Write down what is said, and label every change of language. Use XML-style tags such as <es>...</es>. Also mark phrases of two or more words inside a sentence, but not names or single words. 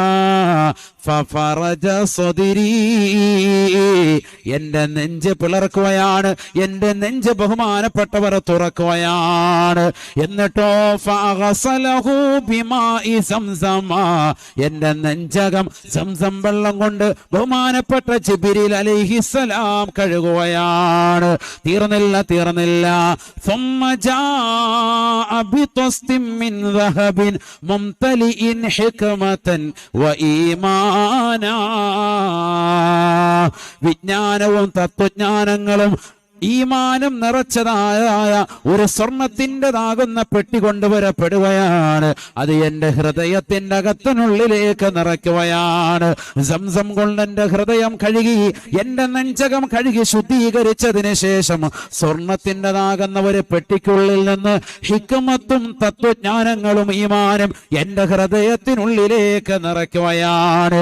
<ar>ففرج صدري,</ar> <ml>എന്റെ നെഞ്ച് പിളർക്കുകയാണ്, എന്റെ നെഞ്ച് ബഹുമാനപ്പെട്ടവർ തുറക്കുകയാണ്. എന്നിട്ടോ</ml> <ar>فغسله بماء زمزم,</ar> <ml>എന്റെ നെഞ്ചകം സംസം വെള്ളം കൊണ്ട് ബഹുമാനപ്പെട്ട ജിബ്രീൽ അലൈഹിസ്സലാം കഴുകുകയാണ്. തീർന്നില്ല.</ml> <ar>ثم جاء بطست من ذهب ممتلئ حكمة وإيمانا.</ar> <ml>വിജ്ഞാനവും തത്വജ്ഞാനങ്ങളും ഈമാനും നിറച്ചതായ ഒരു സ്വർണത്തിൻ്റെതാകുന്ന പെട്ടി കൊണ്ടുവരപ്പെടുകയാണ്. അത് എൻ്റെ ഹൃദയത്തിൻ്റെ അകത്തിനുള്ളിലേക്ക് നിറയ്ക്കുകയാണ്. സംസം കൊണ്ട് എൻ്റെ ഹൃദയം കഴുകി, എൻ്റെ നെഞ്ചകം കഴുകി ശുദ്ധീകരിച്ചതിന് ശേഷം സ്വർണത്തിൻ്റെതാകുന്ന ഒരു പെട്ടിക്കുള്ളിൽ നിന്ന് ഹിക്മത്തും തത്വജ്ഞാനങ്ങളും ഈമാനും എൻ്റെ ഹൃദയത്തിനുള്ളിലേക്ക് നിറയ്ക്കുകയാണ്.</ml>